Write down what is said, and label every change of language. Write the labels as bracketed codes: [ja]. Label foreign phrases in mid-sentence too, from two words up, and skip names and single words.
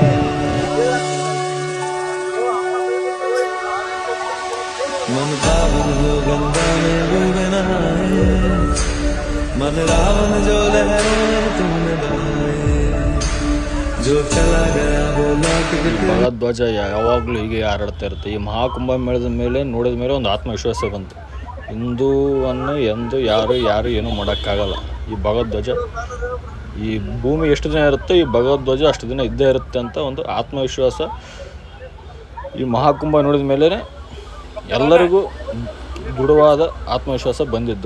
[hi] मन पावन जो गंगा में डूबे नहाए मन रावण जो लहरों तुमने बहाए जो चला गया वो लौट के [kn] ಭಗವಧ್ವಜ ಯಾವಾಗಲೂ ಹೀಗೆ ಹಾರಾಡ್ತಾ ಇರುತ್ತೆ. ಈ ಮಹಾಕುಂಭ ಮೇಳದ ಮೇಲೆ ನೋಡಿದ ಮೇಲೆ ಒಂದು ಆತ್ಮವಿಶ್ವಾಸ ಬಂತು. ಹಿಂದೂವನ್ನು ಎಂದು ಯಾರು ಏನೂ ಮಾಡೋಕ್ಕಾಗಲ್ಲ. ಈ ಭಗವಧ್ವಜ ಈ ಭೂಮಿ ಎಷ್ಟು ದಿನ ಇರುತ್ತೋ ಈ ಭಗವಧ್ವಜ ಅಷ್ಟು ದಿನ ಇದ್ದೇ ಇರುತ್ತೆ ಅಂತ ಒಂದು ಆತ್ಮವಿಶ್ವಾಸ ಈ ಮಹಾಕುಂಭ ನೋಡಿದ ಮೇಲೆ ಎಲ್ಲರಿಗೂ ದೃಢವಾದ ಆತ್ಮವಿಶ್ವಾಸ ಬಂದಿದ್ದು.